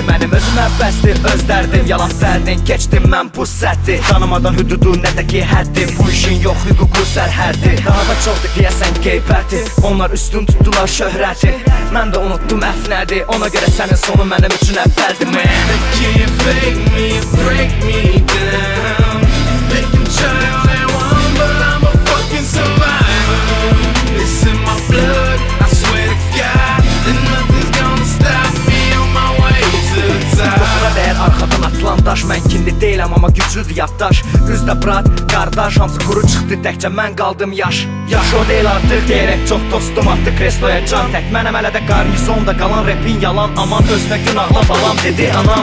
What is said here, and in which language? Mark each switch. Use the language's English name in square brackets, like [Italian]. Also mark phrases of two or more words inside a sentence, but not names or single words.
[Azerbaijani] Mənim özümə bəsdir, öz dərdim, yalan fərdin, keçdim mən bu səddi. Tanımadan hüdudu, nə də ki həddi, bu işin yox hüququ sərhəddi. Daha da çoxdur deyəsən qeybəti, onlar üstün tutdular şöhrəti. Mən də unutdum əf nədir, ona görə sənin sonu mənim üçün əvvəldir. [English] They can't fake me or break me down. They can try all they want, but I'm a fucking survivor. It's in my blood, I swear to God, that nothing's gonna stop me on my way to the top. [Azerbaijani] Yoxura dəyər arxadan atılan daş, mən kinli deyiləm amma güclüdür yaddaş. Üzdə brat, qardaş, hamısı quru çıxdı, təkcə mən qaldım yaş. Yaş o deyil artıq deyərək çox dostum atdı kresloya can. Tək mənəm hələ də qarnizonda qalan, repin yalan, aman özünə günahla balam dedi anam.